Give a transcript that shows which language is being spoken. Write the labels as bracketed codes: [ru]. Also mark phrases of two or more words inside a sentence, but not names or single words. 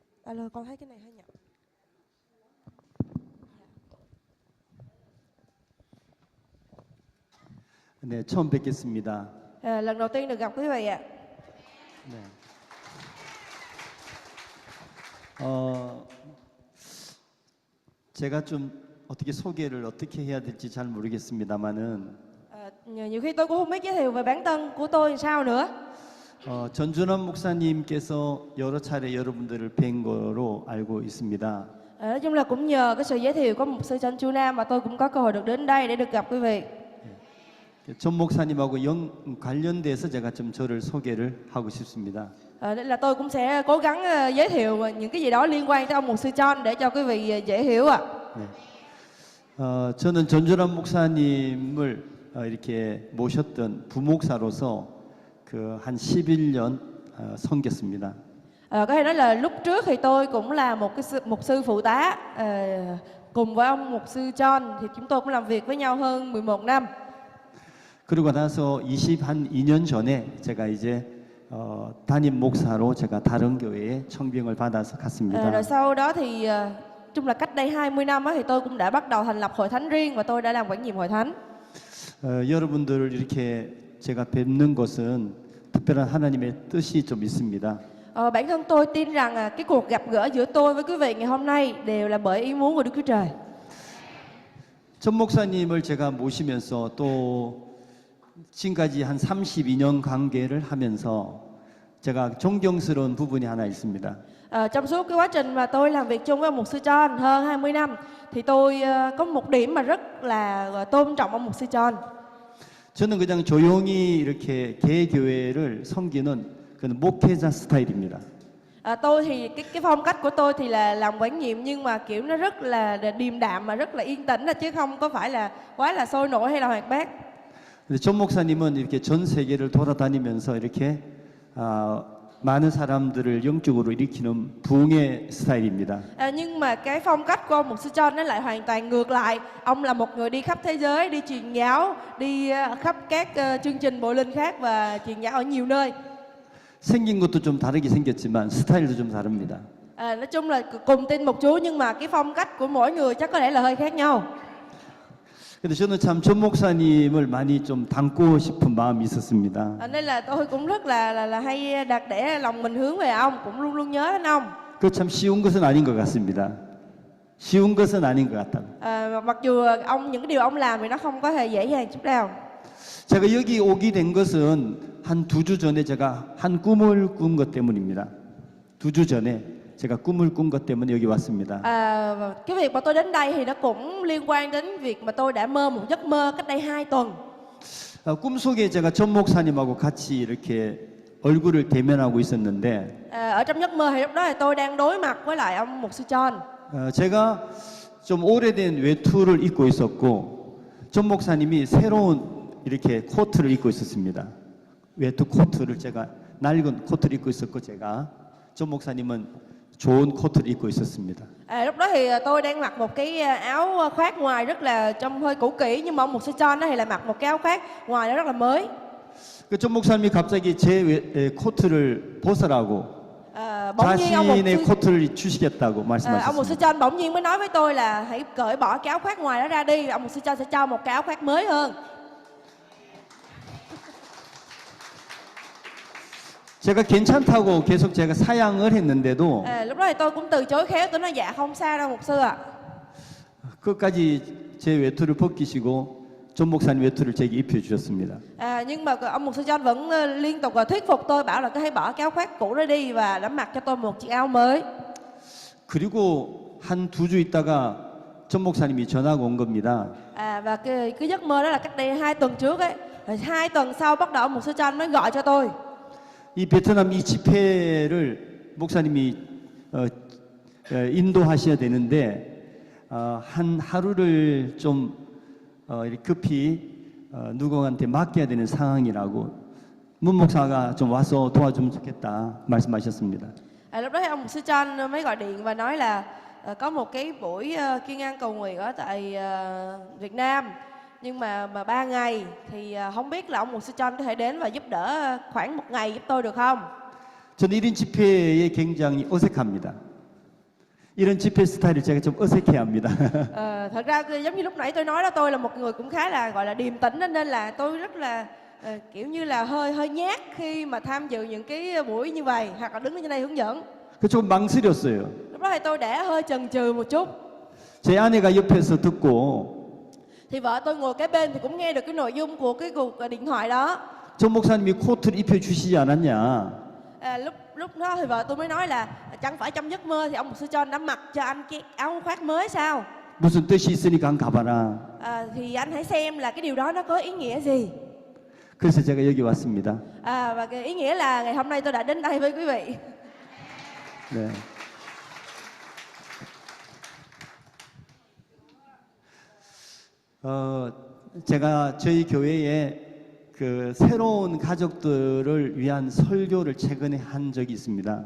[vi] Alo, con thấy cái này hơi nhỏ. [ko] 네, 처음 뵙겠습니다. [vi] Lần đầu tiên được gặp quý vị ạ. [ko] 네. 제가 좀 어떻게 소개를 어떻게 해야 될지 잘 모르겠습니다만은 [vi] Nhiều khi tôi cũng không biết giới thiệu về bản thân của tôi sao nữa. [ko] 전준환 목사님께서 여러 차례 여러분들을 뵌 거로 알고 있습니다. [vi] Nói chung là cũng nhờ cái sự giới thiệu của mục sư Trần Chu Nam mà tôi cũng có cơ hội được đến đây để được gặp quý vị. [ko] 전 목사님하고 관련돼서 제가 좀 저를 소개를 하고 싶습니다. [vi] Nên là tôi cũng sẽ cố gắng giới thiệu những cái gì đó liên quan tới ông mục sư John để cho quý vị dễ hiểu ạ. [ko] 네. 저는 전준환 목사님을 이렇게 모셨던 부목사로서 그 한 11년 섬겼습니다. [vi] Có thể nói là lúc trước thì tôi cũng là một cái mục sư phụ tá cùng với ông mục sư John thì chúng tôi cũng làm việc với nhau hơn 11 năm. [ko] 그러고 나서 한 2년 전에 제가 이제 담임 목사로 제가 다른 교회에 청빙을 받아서 갔습니다. [vi] Rồi sau đó thì chung là cách đây 20 năm thì tôi cũng đã bắt đầu thành lập hội thánh riêng và tôi đã làm quản nhiệm hội thánh. [ko] 여러분들을 이렇게 제가 뵙는 것은 특별한 하나님의 뜻이 좀 있습니다. [vi] Bản thân tôi tin rằng cái cuộc gặp gỡ giữa tôi với quý vị ngày hôm nay đều là bởi ý muốn của Đức Chúa Trời. [ko] 전 목사님을 제가 모시면서 또 지금까지 한 32년 관계를 하면서 제가 존경스러운 부분이 하나 있습니다. [vi] Trong suốt cái quá trình mà tôi làm việc chung với ông mục sư John hơn 20 năm thì tôi có một điểm mà rất là tôn trọng ông mục sư John. [ko] 저는 그냥 조용히 이렇게 개교회를 섬기는 그런 목회자 스타일입니다. [vi] Tôi thì cái phong cách của tôi thì là làm quản nhiệm nhưng mà kiểu nó rất là điềm đạm mà rất là yên tĩnh chứ không có phải là quá là sôi nổi hay là hoạt bát. [ko] 전 목사님은 이렇게 전 세계를 돌아다니면서 이렇게 많은 사람들을 영적으로 일으키는 부흥의 스타일입니다. [vi] Nhưng mà cái phong cách của ông mục sư John nó lại hoàn toàn ngược lại. Ông là một người đi khắp thế giới, đi truyền giáo, đi khắp các chương trình bộ linh khác và truyền giáo ở nhiều nơi. [ko] 생긴 것도 좀 다르게 생겼지만 스타일도 좀 다릅니다. [vi] Nói chung là cùng tin một Chúa nhưng mà cái phong cách của mỗi người chắc có thể là hơi khác nhau. [ko] 근데 저는 참 전 목사님을 많이 좀 닮고 싶은 마음이 있었습니다. [vi] Nên là tôi cũng rất là hay đặt để lòng mình hướng về ông, cũng luôn luôn nhớ đến ông. [ko] 그 참 쉬운 것은 아닌 것 같습니다. 쉬운 것은 아닌 것 같다. [vi] Mặc dù những cái điều ông làm thì nó không có hề dễ dàng chút nào. [ko] 제가 여기 오게 된 것은 한 2주 전에 제가 한 꿈을 꾼 것 때문입니다. 2주 전에 제가 꿈을 꾼 것 때문에 여기 왔습니다. [vi] Cái việc mà tôi đến đây thì nó cũng liên quan đến việc mà tôi đã mơ một giấc mơ cách đây 2 tuần. [ko] 꿈속에 제가 전 목사님하고 같이 이렇게 얼굴을 대면하고 있었는데 [vi] Ở trong giấc mơ thì lúc đó thì tôi đang đối mặt với lại ông mục sư John. [ko] 제가 좀 오래된 외투를 입고 있었고 전 목사님이 새로운 이렇게 코트를 입고 있었습니다. 외투 코트를 제가 낡은 코트를 입고 있었고 제가 전 목사님은 좋은 코트를 입고 있었습니다. [vi] Lúc đó thì tôi đang mặc một cái áo khoác ngoài rất là trông hơi cũ kỹ nhưng mà ông mục sư John thì lại mặc một cái áo khoác ngoài nó rất là mới. [ko] 전 목사님이 갑자기 제 코트를 벗으라고 [vi] Bỗng nhiên ông mục [ko] 자신의 [vi] sư [ko] 코트를 주시겠다고 [vi] ông mục sư [ko] 말씀하셨습니다. [vi] John bỗng nhiên mới nói với tôi là hãy cởi bỏ cái áo khoác ngoài đó ra đi, ông mục sư John sẽ cho một cái áo khoác mới hơn. [ko] 제가 괜찮다고 계속 제가 사양을 했는데도 [vi] Lúc đó thì tôi cũng từ chối khéo, tôi nói dạ không sao đâu mục sư ạ. [ko] 끝까지 제 외투를 벗기시고 전 목사님 외투를 제게 입혀 주셨습니다. [vi] Nhưng mà ông mục sư John vẫn liên tục thuyết phục tôi bảo là cứ hãy bỏ cái áo khoác cũ đó đi và đã mặc cho tôi một chiếc áo mới. [ko] 그리고 한 2주 있다가 전 목사님이 전화가 온 겁니다. [vi] Và cái giấc mơ đó là cách đây 2 tuần trước ấy. Rồi 2 tuần sau bắt đầu ông mục sư John mới gọi cho tôi. [ko] 이 베트남 이 집회를 목사님이 인도하셔야 되는데 한 하루를 좀 이렇게 급히 누구한테 맡겨야 되는 상황이라고 문 목사가 좀 와서 도와주면 좋겠다 말씀하셨습니다. [vi] Lúc đó thì ông mục sư John mới gọi điện và nói là có một cái buổi kiên an cầu nguyện ở tại Việt Nam nhưng mà 3 ngày thì không biết là ông mục sư John có thể đến và giúp đỡ khoảng 1 ngày giúp tôi được không? [ko] 전 1인 집회에 굉장히 어색합니다. 이런 집회 스타일을 제가 좀 어색해합니다. [vi] Thật ra giống như lúc nãy tôi nói đó, tôi là một người cũng khá là gọi là điềm tĩnh đó, nên là tôi rất là kiểu như là hơi nhát khi mà tham dự những cái buổi như vậy hoặc là đứng ở trên đây hướng dẫn. [ko] 그 좀 망설였어요. [vi] Lúc đó thì tôi đã hơi chần chừ một chút. [ko] 제 아내가 옆에서 듣고 [vi] Thì vợ tôi ngồi kế bên thì cũng nghe được cái nội dung của cái cuộc điện thoại đó. [ko] 전 목사님이 코트를 입혀주시지 않았냐. [vi] Lúc đó thì vợ tôi mới nói là chẳng phải trong giấc mơ thì ông mục sư John đã mặc cho anh cái áo khoác mới sao? [ko] 무슨 뜻이 있으니까 한번 가봐라. [vi] Thì anh hãy xem là cái điều đó nó có ý nghĩa gì. [ko] 그래서 제가 여기 왔습니다. [vi] Và cái ý nghĩa là ngày hôm nay tôi đã đến đây với quý vị. [ko] 네. 제가 저희 교회에 그 새로운 가족들을 위한 설교를 최근에 한 적이 있습니다.